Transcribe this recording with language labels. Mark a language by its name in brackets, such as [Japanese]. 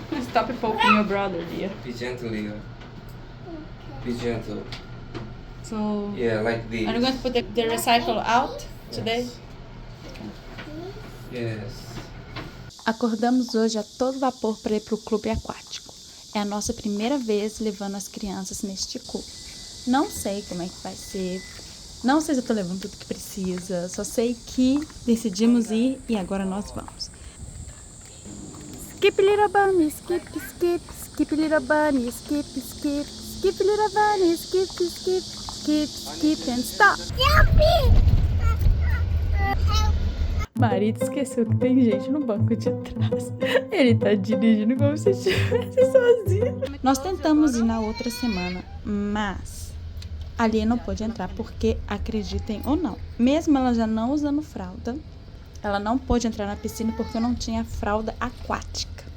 [English] Stop poking your brother, dear. Be gentle, Leo. Be gentle. So, Yeah, like this. are you going to put the recycle out today? Yes. [Portuguese] Acordamos hoje a todo vapor para ir para o clube aquático. É a nossa primeira vez levando as crianças neste clube. Não sei como é que vai ser, não sei se eu tô levando tudo que precisa, só sei que decidimos ir e agora nós vamos. [English] Skip little bunny, skip, skip, skip little bunny, skip, skip, skip little bunny, skip, skip, skip, skip and stop. [Portuguese] Marido esqueceu que tem gente no banco de trás. Ele tá dirigindo como se estivesse sozinho. Nós tentamos ir na outra semana, mas a Lia não pôde entrar porque, acreditem ou não, mesmo ela já não usando fralda, ela não pôde entrar na piscina porque eu não tinha fralda aquática.